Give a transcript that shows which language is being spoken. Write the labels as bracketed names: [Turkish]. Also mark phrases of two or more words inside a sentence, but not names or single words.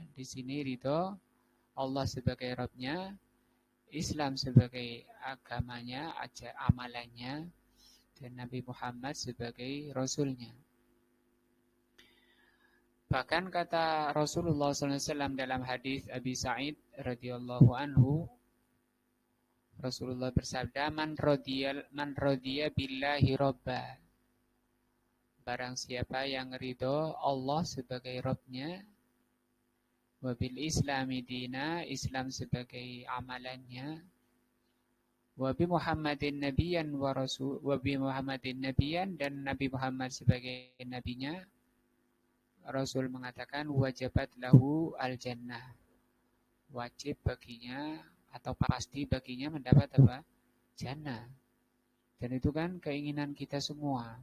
[Indonesian] Di sini ridho Allah sebagai Rabbnya, Islam sebagai agamanya, amalannya, dan Nabi Muhammad sebagai Rasulnya. Bahkan kata Rasulullah SAW dalam hadis Abi Sa'id [Arabic] رضي الله عنه, [Indonesian] Rasulullah bersabda, [Arabic] من رضي بالله ربا. [Indonesian] Barang siapa yang ridho Allah sebagai Rabbnya, [Arabic] وبالإسلام دينا, [Indonesian] Islam sebagai amalannya, [Arabic] وبمحمد نبيا ورسول وبمحمد نبيا, [Indonesian] dan Nabi Muhammad sebagai nabinya, Rasul mengatakan [Arabic] وجبت له الجنة. [Indonesian] Wajib baginya atau pasti baginya mendapat apa? Jannah. Dan itu kan keinginan kita semua.